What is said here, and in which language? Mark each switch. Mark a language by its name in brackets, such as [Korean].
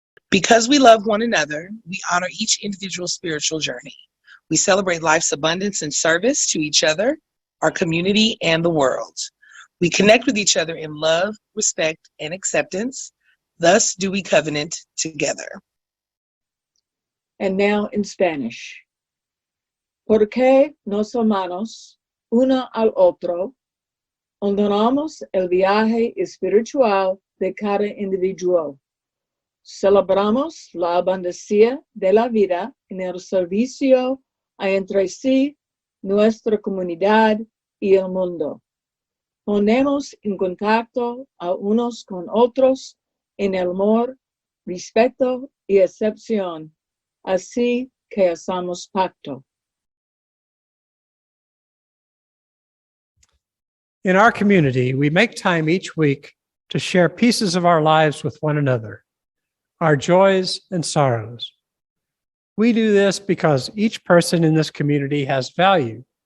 [English] Because we love one another, we honor each individual spiritual journey. We celebrate life's abundance and service to each other, our community, and the world. We connect with each other in love, respect, and acceptance. Thus do we covenant together. And now in Spanish. [Spanish] Porque nos amamos uno al otro, honramos el viaje espiritual de cada individuo. Celebramos la abundancia de la vida en el servicio a entre sí, nuestra comunidad y el mundo. Ponemos en contacto a unos con otros en el amor, respeto y acepción, así que hacemos pacto. [English] In our community, we make time each week to share pieces of our lives with one another, our joys and sorrows. We do this because each person in this community has value.